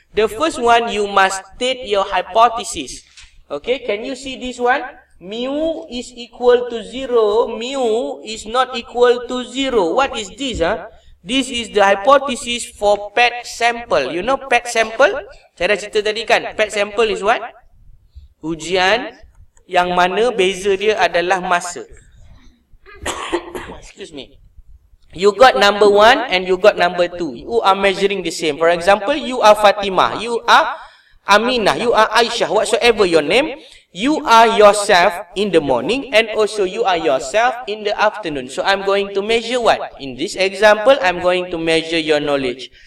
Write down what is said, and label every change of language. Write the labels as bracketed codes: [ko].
[en] The first one, you must state your hypothesis. Okay, can you see this one? Mu is equal to 0. Mu is not equal to 0. What is this? This is the hypothesis for PET sample. You know PET sample? [ms] Saya dah cerita tadi kan. [en] PET sample is what? [ms] Ujian yang mana beza dia adalah masa. [en] Excuse me. You got number 1 and you got number 2. You are measuring the same. For example, you are Fatimah, you are Aminah, you are Aisyah, whatsoever your name. You are yourself in the morning and also you are yourself in the afternoon. So I'm going to measure what? In this example, I'm going to measure your knowledge.